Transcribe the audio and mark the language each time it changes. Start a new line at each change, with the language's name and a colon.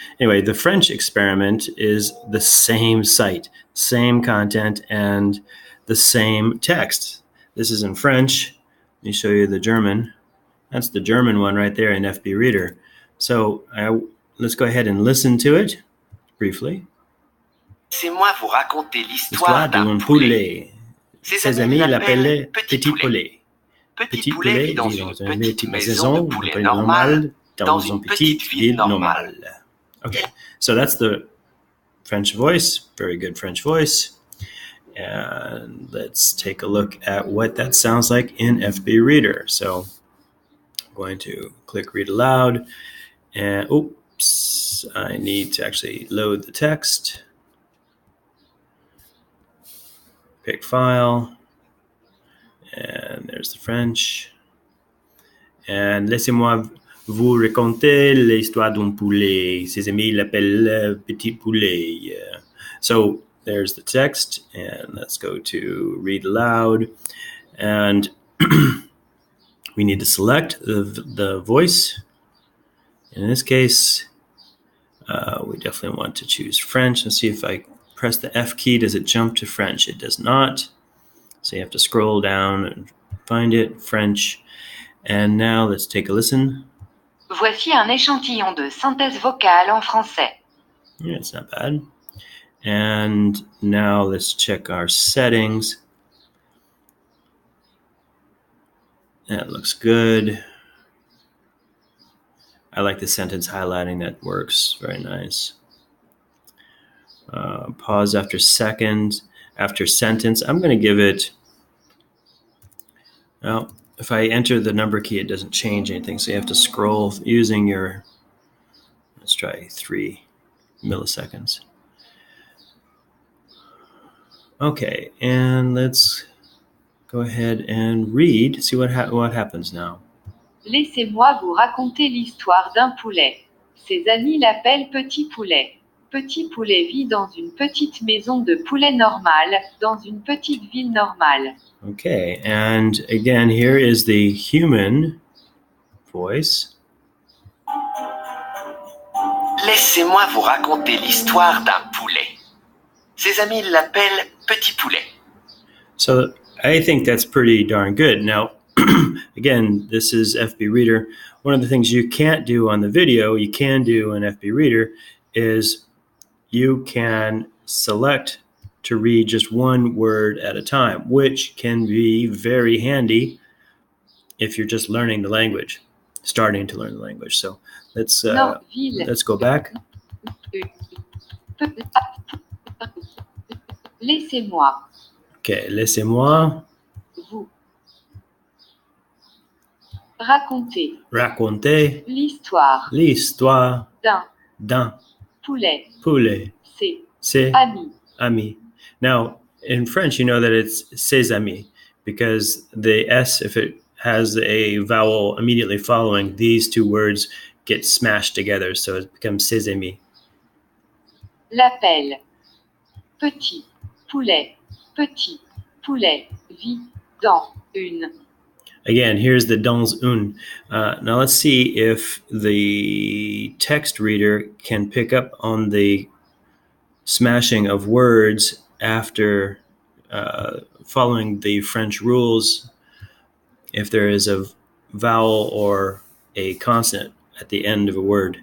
English: Anyway, the French experiment is the same site, same content, and the same text. This is in French. Let me show you the German. That's the German one right there in FBReader. So let's go ahead and listen to it briefly.
French: Laissez-moi vous raconter l'histoire d'un poulet. Ses amis l'appelaient Petit Poulet. Petit Poulet vit dans une petite maison de poulet normale dans une petite ville normale.
English: Okay, so that's the French voice, very good French voice. And let's take a look at what that sounds like in FBReader. So I'm going to click read aloud. And oops, I need to actually load the text. Pick file. And there's the French.
French: And laissez-moi vous raconter l'histoire d'un poulet. Ses amis l'appellent Petit Poulet.
English: So there's the text. And let's go to read aloud. And we need to select the voice. In this case, we definitely want to choose French. Let's see if I press the F key, does it jump to French? It does not. So you have to scroll down and find it, French. And now let's take a listen.
French: Voici un échantillon de synthèse vocale en français.
English: Yeah, it's not bad. And now let's check our settings. That looks good. I like the sentence highlighting, that works very nice. Pause after second, after sentence. I'm going to give it, well, if I enter the number key, it doesn't change anything. So you have to scroll using your, let's try 3 milliseconds. Okay, and let's go ahead and read, see what happens now.
French: Laissez-moi vous raconter l'histoire d'un poulet. Ses amis l'appellent Petit Poulet. Petit Poulet vit dans une petite maison de poulet normale, dans une petite ville normale.
English: Okay, and again, here is the human voice.
French: Laissez-moi vous raconter l'histoire d'un poulet. Ses amis l'appellent Petit Poulet.
English: So I think that's pretty darn good. Now, again, this is FBReader. One of the things you can't do on the video, you can do in FBReader, is you can select to read just one word at a time, which can be very handy if you're just learning the language, starting to learn the language. So let's go back.
French: Laissez-moi. Okay, laissez-moi vous raconter l'histoire d'un poulet. Ses amis.
English: Now, in French, you know that it's
French: ses amis
English: because the S, if it has a vowel immediately following, these two words get smashed together, so it becomes ses amis.
French: L'appelle Petit Poulet. Petit Poulet vit dans une.
English: Again, here's the
French: dans une.
English: Now let's see if the text reader can pick up on the smashing of words after following the French rules, if there is a vowel or a consonant at the end of a word.